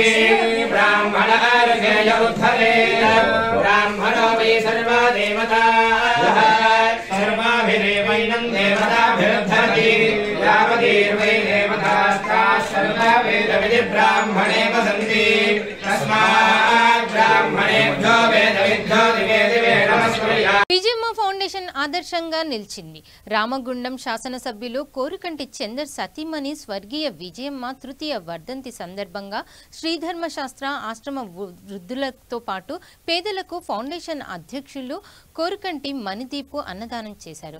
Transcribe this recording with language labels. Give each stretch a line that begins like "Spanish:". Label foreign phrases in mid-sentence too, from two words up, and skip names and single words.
Sanskrit: ब्राह्मणार्घ्य उद्धरे ब्राह्मणो वै सर्वा देवताः सर्वाभिरेवैनं देवताभिरुद्धरति यावतीर्वै देवतास्ताः सर्वा वेदविधि ब्राह्मणे वसन्ति तस्मात् ब्राह्मणेभ्यो वेदविद्यो दिवे दिवे नमस्कुर्यात्।
Telugu: విజయమ్మ ఫౌండేషన్ ఆదర్శంగా నిలిచింది. రామగుండం శాసనసభ్యులు కోరుకంటి చందర్ సతీమణి స్వర్గీయ విజయమ్మ తృతీయ వర్ధంతి సందర్భంగా శ్రీధర్మశాస్త్ర ఆశ్రమ వృద్ధులతో పాటు పేదలకు ఫౌండేషన్ అధ్యక్షులు కోరుకంటి మణిదీపు అన్నదానం చేశారు.